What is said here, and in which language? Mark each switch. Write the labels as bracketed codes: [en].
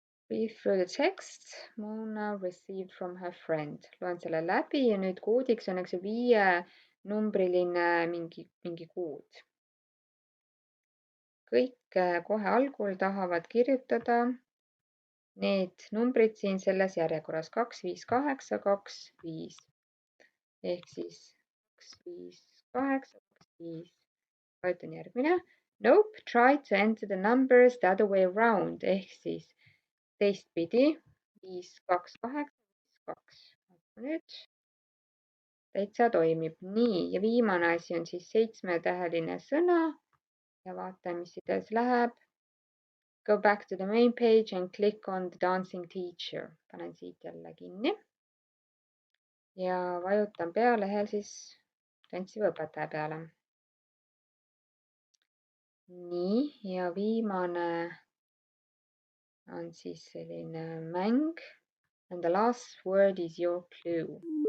[en] Read through the text Moona received from her friend. [et] Loen selle läbi ja nüüd koodiks on 5-numbriline mingi kood. Kõik kohe algul tahavad kirjutada need numbrid siin selles järjekorras 2, 5, 8, 2, 5. Ehk siis 2, 5, 8, 2, 5. Vajutan järgmine. [en] Nope, try to enter the numbers the other way around. [et] Ehk siis teistpidi 5, 2, 8, 2. Nüüd täitsa toimib. Nii, ja viimane asi on siis 7-täheline sõna. Ja vaatame, mis siit edasi läheb. [en] Go back to the main page and click on the dancing teacher. [et] Panen siit jälle kinni. Ja vajutan pealehel siis tantsiva õpetaja peale. Nii, ja viimane on siis selline mäng. [en] And the last word is your clue.